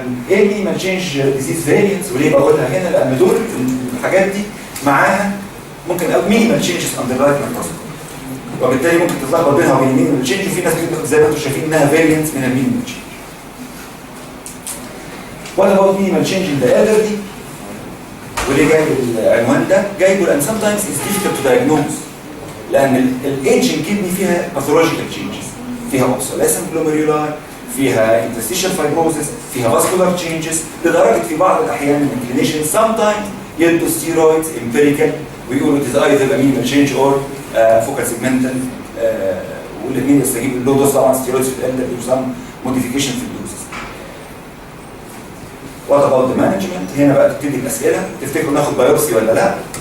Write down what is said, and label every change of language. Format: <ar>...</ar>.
<ar>ايه المينيمال تشينج ديزيز فاريانتس، وليه بقولها هنا؟ لان دول الحاجات دي معاها ممكن او مينيمال تشينجز اندر رايت مايكروسكوب، وبالتالي ممكن تتلخبط بينها وبين المينيمال تشينج، وفي ناس زي ما انتم شايفين انها فاريانتس من المينيمال تشينج.</ar> <en>What about minimal change in the elderly؟</en> <ar>وليه جايب العنوان ده؟ جايبه لأن</ar> <en>sometimes it's difficult to diagnose،</en> <ar>لأن الايجنج كدني فيها pathological changes، فيها obsolescent glomeruli، فيها interstitial fibrosis، فيها vascular changes، لدرجة في بعض الأحيان من الكلينيشن sometimes يدوا steroids empirical ويقولوا</ar> <en>it is either a minimal change or focal segmental،</en> <ar>والاثنين يستجيبوا اللو دوز طبعا steroids في الالدرلي وسام modification في الدوزز.</ar> <en>What about the management؟</en> <ar>هنا بقى تبتدي الأسئلة، تفتكروا ناخد بايوبسي ولا لا؟</ar>